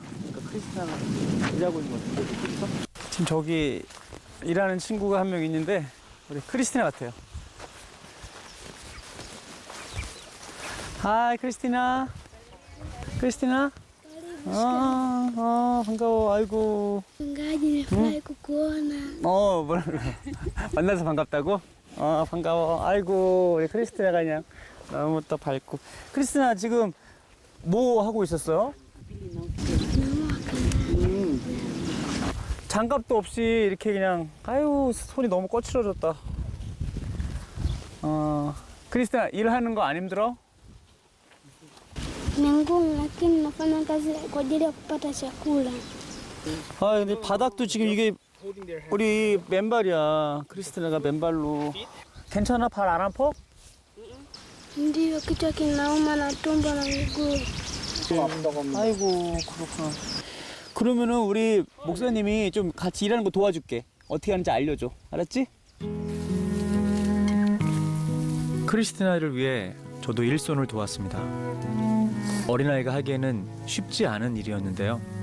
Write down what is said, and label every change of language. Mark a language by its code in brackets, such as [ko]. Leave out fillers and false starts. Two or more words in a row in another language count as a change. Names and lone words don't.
[ko] 크리스티나가 일하고 있는 것 같은데. 지금 저기 일하는 친구가 한 명 있는데 우리 크리스티나 같아요. 하이 크리스티나. 크리스티나? 반가워. 아이고. [sw] Mchungaji, nimefurahi kukuona. [ko] 뭐라 그래. 만나서 반갑다고? 반가워. 아이고, 우리 크리스티나가 그냥 너무 또 밝고. 크리스티나 지금 뭐 하고 있었어요? 장갑도 없이 이렇게 그냥 아유 손이 너무 거칠어졌다. 크리스티나 일하는 거 안 힘들어? [sw] Ni ngumu, lakini nafanya kazi kwa ajili ya kupata chakula. [ko] 아 근데 바닥도 지금 이게 우리 맨발이야. 크리스티나가 맨발로. 괜찮아? 발 안 아파? [sw] Ndio, kichwa kinauma na tumbo na miguu. [ko] 아이고 그렇구나. 그러면은 우리 목사님이 좀 같이 일하는 거 도와줄게. 어떻게 하는지 알려줘. 알았지? 크리스티나를 위해 저도 일손을 도왔습니다. 어린아이가 하기에는 쉽지 않은 일이었는데요.